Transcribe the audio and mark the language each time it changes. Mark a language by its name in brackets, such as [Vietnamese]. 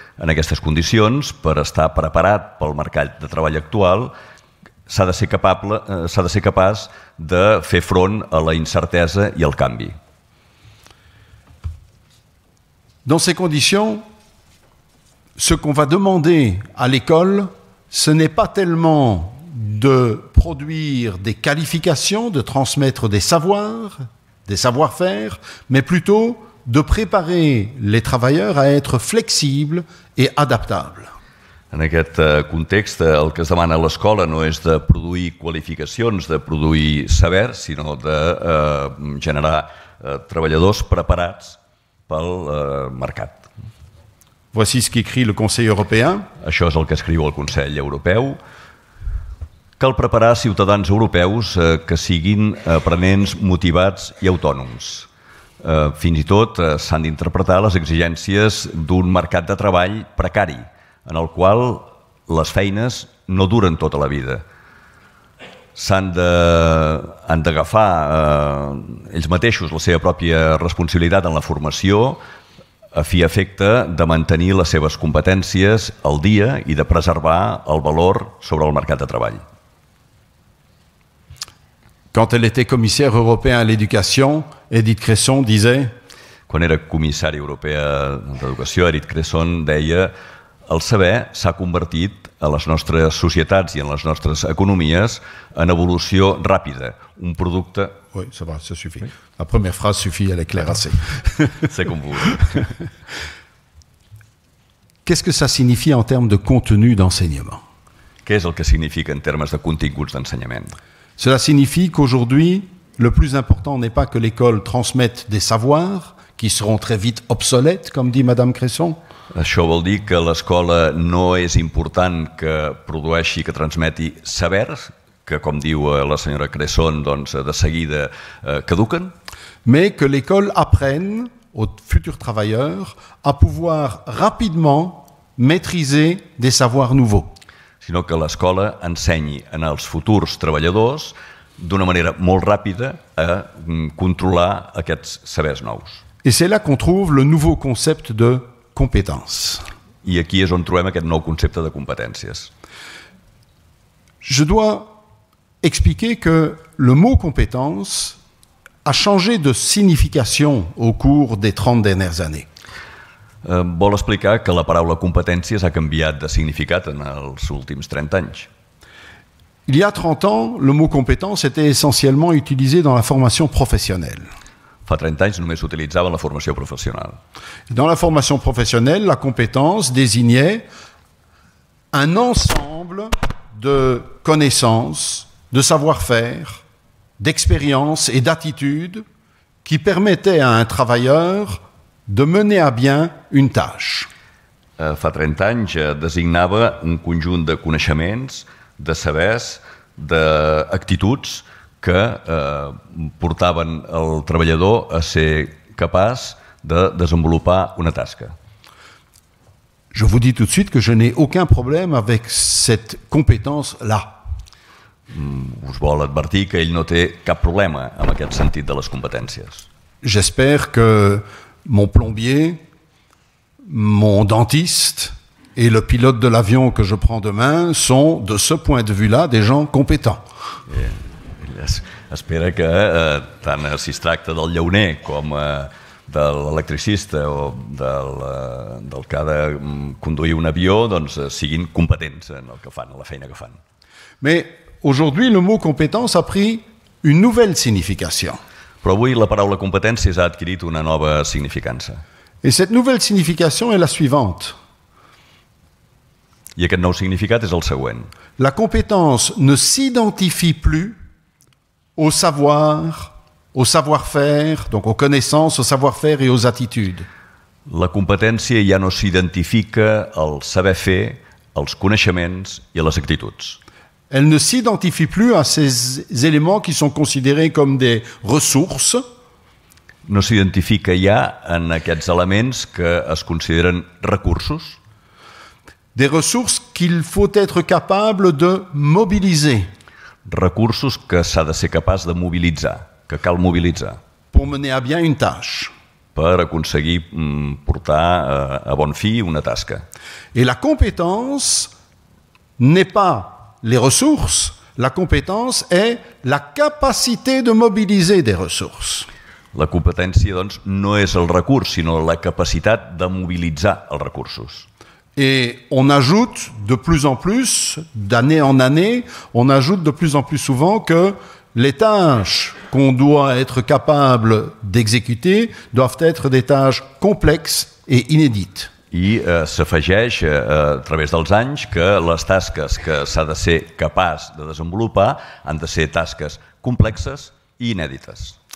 [Catalan] En aquestes condicions, per estar preparat pel mercat de treball actual, s'ha de ser capaç de fer front a la incertesa i al canvi. [French] Dans ces conditions, ce qu'on va demander à l'école, ce n'est pas tellement de produire des qualifications, de transmettre des savoirs, des savoir-faire, mais plutôt de préparer les travailleurs à être flexibles et adaptables. [Catalan] En aquest context, el que es demana a l'escola no és de produir qualificacions, de produir saber, sinó de generar treballadors preparats pel mercat. [French] Voici ce qu'écrit le Conseil européen. [Catalan] Això és el que escriu el Consell Europeu. Cal preparar ciutadans europeus que siguin aprenents motivats i autònoms. Fins i tot s'han d'interpretar les exigències d'un mercat de treball precari, en el qual les feines no duren tota la vida. Han d'agafar ells mateixos la seva pròpia responsabilitat en la formació a fi i efecte de mantenir les seves competències al dia i de preservar el valor sobre el mercat de treball. [French] Quand elle était commissaire européen à l'éducation, Edith Cresson disait: [Catalan] Quan era comissari europea d'Educació, Edith Cresson deia: el saber s'ha convertit a les nostres societats i en les nostres economies en evolució ràpida, un producte... [French] Oui, ça va, ça suffit. La première phrase suffit, elle est claire assez. C'est [Catalan] com vulgui. [French] Qu'est-ce que ça signifie en termes de contenu d'enseignement? [Catalan] Què és el que significa en termes de continguts d'ensenyament? [French] Cela signifie qu'aujourd'hui, le plus important n'est pas que l'école transmette des savoirs qui seront très vite obsolètes, comme dit Madame Cresson. [Catalan] Això vol dir que l'escola no és important que produeixi, que transmeti sabers, que, com diu la senyora Cresson, doncs, de seguida caduquen, [French] mais que l'école apprenne aux futurs travailleurs à pouvoir rapidement maîtriser des savoirs nouveaux. [Catalan] Sinó que l'escola ensenyi als futurs treballadors d'una manera molt ràpida a controlar aquests sabers nous. [French] Et c'est là qu'on trouve le nouveau concept de compétence. [Catalan] I aquí és on trobem aquest nou concepte de competències. [French] Je dois expliquer que le mot compétence a changé de signification au cours des 30 dernières années. [Catalan] Vol explicar que la paraula competències ha canviat de significat en els últims 30 anys. [French] Il y a 30 ans, le mot compétence était essentiellement utilisé dans la formation professionnelle. [Catalan] Fa 30 anys només s'utilitzava en la formació professional. [French] Dans la formation professionnelle, la compétence désignait un ensemble de connaissances, de savoir-faire, d'expériences et d'attitudes qui permettaient à un travailleur de mener à bien une tâche. [Catalan] Fa 30 anys designava un conjunt de coneixements, de sabers, d'actituds que portaven el treballador a ser capaç de desenvolupar una tasca. [French] Je vous dis tout de suite que je n'ai aucun problème avec cette compétence-là. [Catalan] Us vol advertir que ell no té cap problema amb aquest sentit de les competències. [French] J'espère que mon plombier, mon dentiste et le pilote de l'avion que je prends demain sont, de ce point de vue-là, des gens compétents. [Catalan] Ell espera que tant si es tracta del llauner com de l'electricista o del que ha de conduir un avió, doncs siguin competents en el que fan, en la feina que fan. [French] Mais aujourd'hui, le mot compétence a pris une nouvelle signification. [Catalan] Però avui la paraula competències ha adquirit una nova significança. [French] Et cette nouvelle signification est la suivante. [Catalan] I aquest nou significat és el següent. [French] La compétence ne s'identifie plus au savoir, au savoir-faire, donc aux connaissances, au savoir-faire et aux attitudes. [Catalan] La competència ja no s'identifica al saber fer, als coneixements i a les actituds. [French] Elle ne s'identifie plus à ces éléments qui sont considérés comme des ressources. [Catalan] No s'identifica ja en aquests elements que es consideren recursos, [French] Des ressources qu'il faut être capable de mobiliser [Catalan] recursos que s'ha de ser capaç de mobilitzar, que cal mobilitzar, [French] pour mener à bien une tâche. [Catalan] per aconseguir portar a bon fi una tasca. [French] Et la compétence n'est pas les ressources, la compétence est la capacité de mobiliser des ressources. [Catalan] La competència, doncs, no és el recurs, sinó la capacitat de mobilitzar els recursos. [French] Et on ajoute de plus en plus, d'année en année, on ajoute de plus en plus souvent que les tâches qu'on doit être capable d'exécuter doivent être des tâches complexes et inédites. [Catalan] I s'afegeix a través dels anys que les tasques que s'ha de ser capaç de desenvolupar han de ser tasques complexes i inèdites.